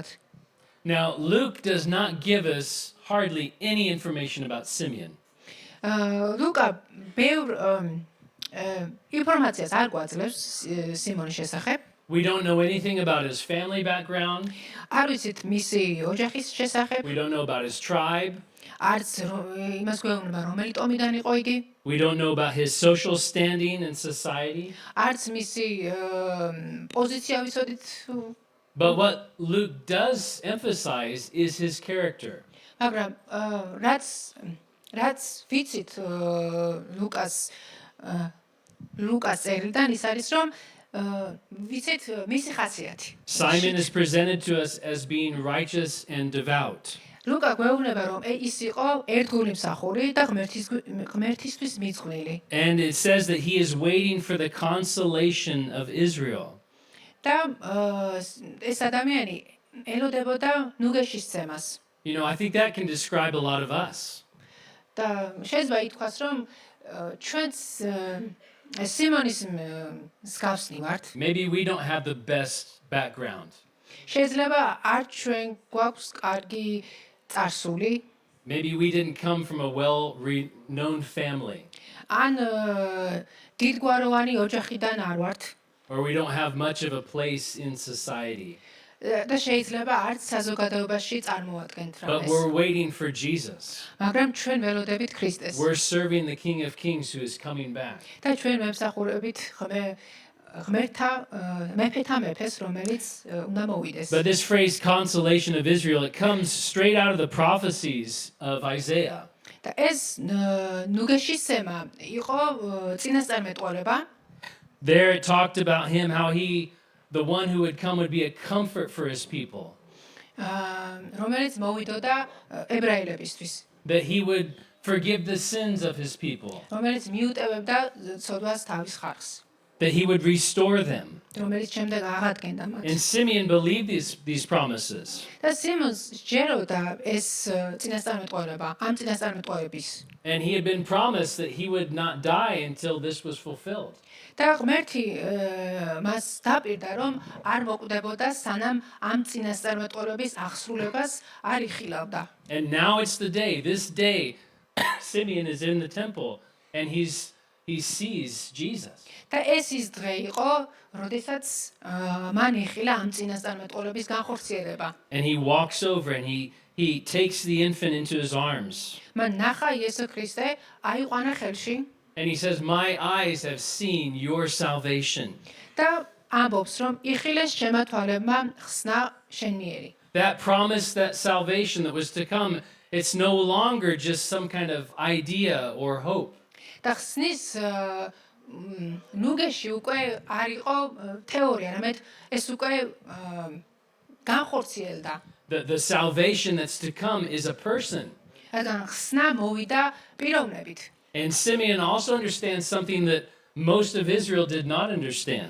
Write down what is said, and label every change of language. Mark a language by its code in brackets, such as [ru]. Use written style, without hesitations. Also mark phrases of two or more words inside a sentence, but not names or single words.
[en] Now, Luke does not give us hardly any information about Simeon. [ka] ლუკა ბევრ ინფორმაციას არ გვაძლევს სიმონის შესახებ. [en] We don't know anything about his family background. [ka] არ ვიცით მისი ოჯახის შესახებ. [en] We don't know about his tribe. [ka] არც იმას გვეუბნება რომელი ტომიდან იყო იგი. [en] We don't know about his social standing in society. [ka] არც მისი პოზიცია ვიცოდით. [en] But what Luke does emphasize is his character. [ka] მაგრამ რაც ვიცით ლუკას წერილიდან ის არის რომ ვიცით მისი ხასიათი. [en] Simon is presented to us as being righteous and devout. [ka] ლუკა გვეუბნება რომ ის იყო ერთგული მსახური და ღმერთისთვის მიძღვნილი. [en] And it says that he is waiting for the consolation of Israel. [ka] და ეს ადამიანი ელოდებოდა ნუგეშისცემას. [en] You know, I think that can describe a lot of us. [ka] და შეიძლება ითქვას რომ ჩვენც სიმონის მსგავსნი ვართ. [en] Maybe we don't have the best background. [ka] შეიძლება არ ჩვენ გვაქვს კარგი წარსული. [en] Maybe we didn't come from a well-known family. [ka] ან დიდგვაროვანი ოჯახიდან არ ვართ. [en] Or we don't have much of a place in society. [ka] და შეიძლება არც საზოგადოებაში წარმოადგენთ [en] But [ka] რამეს. [en] we're waiting for Jesus. [ka] მაგრამ ჩვენ ველოდებით ქრისტეს. [en] We're serving the King of Kings who is coming back. [ka] და ჩვენ მემსახურებით ღმერთთა მეფეთა მეფეს, რომელიც უნდა მოვიდეს. [en] But this phrase, consolation of Israel, it comes straight out of the prophecies of Isaiah. [ka] და ეს ნუგეშისემა იყო წინასწარმეტყველება. [en] There it talked about him, how he, the one who would come, would be a comfort for his people. [ka] რომელიც მოვიდოდა ებრაელებისთვის. [en] That he would forgive the sins of his people. [ka] რომელიც მიუტევებდა ცოდვას თავის ხალხს. [en] That he would restore them. [ka] რომელიც შემდეგ აღადგენდა მათ. [en] And Simeon believed these promises. [ka] და სიმონს ჯეროდა ეს წინასწარმეტყველება, ამ წინასწარმეტყველების. [en] And he had been promised that he would not die until this was fulfilled. [ka] და ღმერთი მას დაპირდა, რომ არ მოკვდებოდა, სანამ ამ წინასწარმეტყველების აღსრულებას არ იხილავდა. [en] And now it's the day. This day, Simeon is in the temple and he sees Jesus. [ka] და ეს ის დღე იყო, როდესაც მან იხილა ამ წინასწარმეტყველების განხორციელება. [en] And he walks over and he takes the infant into his arms. [ka] მან ნახა იესო ქრისტე, აიყვანა ხელში [en] And he says, "My eyes have seen your salvation." [ka] და ამბობს, რომ იხილეს ჩემმა თვალებმა ხსნა შენ მიერი. [en] That promise, that salvation that was to come, it's no longer just some kind of idea or hope. [ka] და ხსნის ნუგეში უკვე არ იყო თეორია, რამედ ეს უკვე განხორციელდა. [en] The salvation that's to come is a person. [ka] რადგან ხსნა მოვიდა პიროვნებით. [en] And Simeon also understands something that most of Israel did not understand.